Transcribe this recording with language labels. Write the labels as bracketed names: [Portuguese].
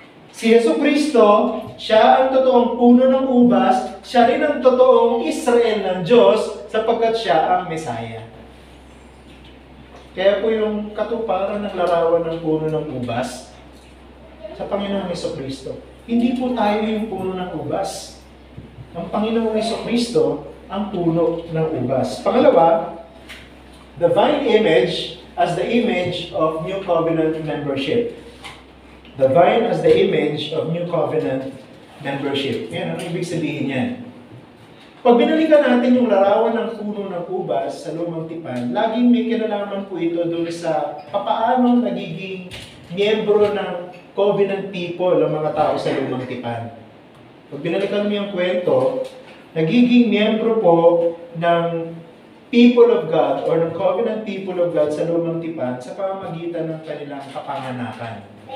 [Filipino] Si Jesucristo, siya ang totoong puno ng ubas, siya rin ang totoong Israel ng Diyos, sapagkat siya ang Mesaya. Kaya po yung katuparan ng larawan ng puno ng ubas sa Panginoong Jesucristo. Hindi po tayo yung puno ng ubas. Ang Panginoong Jesucristo ang puno ng ubas. [English] Pangalawa, the vine image as the image of New Covenant membership. The vine as the image of New Covenant membership. [Filipino] Yan, ano ibig sabihin yan? Pag binalikan natin yung larawan ng puno ng ubas sa lumang tipan, laging may kinalaman po ito doon sa papaano nagiging miyembro ng covenant people ang mga tao sa lumang tipan. Pag binalikan mo yung kwento, nagiging miyembro po ng [English] people of God [Filipino] or ng [English] covenant people of God [Filipino] sa lumang tipan sa pamamagitan ng kanilang kapanganakan.